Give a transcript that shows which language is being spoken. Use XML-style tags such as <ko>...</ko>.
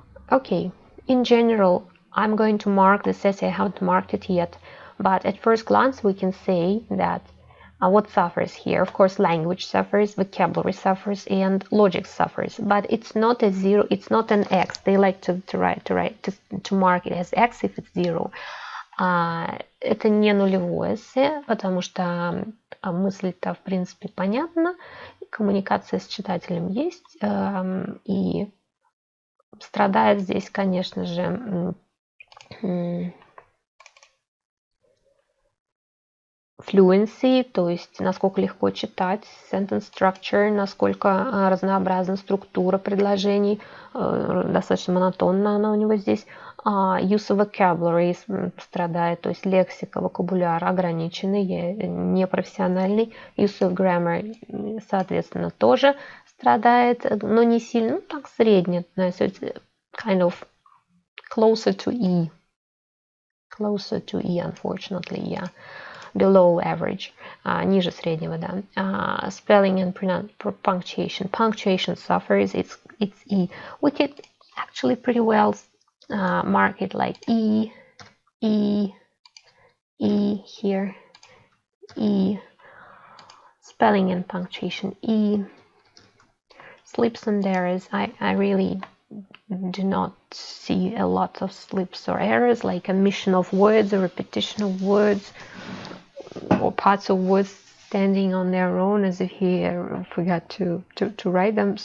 <en>Okay, in general, I'm going to mark this essay. I haven't marked it yet, but at first glance we can say that what suffers here? Of course, language suffers, vocabulary suffers, and logic suffers. But it's not a zero. It's not an X. They like to mark it as X if it's zero.</en> <ru>Это не нулевое эссе, потому что мысль-то в принципе понятна, коммуникация с читателем есть, и страдает здесь, конечно же,</ru> <en>fluency,</en> <ru>то есть насколько легко читать,</ru> <en>sentence structure,</en> <ru>насколько разнообразна структура предложений, достаточно монотонна она у него здесь,</ru> <en>use of vocabulary</en> <ru>страдает, то есть лексика, вокабуляр ограниченный, непрофессиональный,</ru> <en>use of grammar,</en> <ru>соответственно, тоже страдает, но не сильно, так средне,</ru> <en>so it's kind of closer to E, unfortunately, yeah. Below average,</en> <ru>ниже среднего, да.</ru> <en>Spelling and punctuation. Punctuation suffers, it's E. We could actually pretty well mark it like E here, E. Spelling and punctuation, E. Slips and errors, I really do not see a lot of slips or errors, like omission of words or repetition of words, or parts of words standing on their own as if he forgot to write them.</en>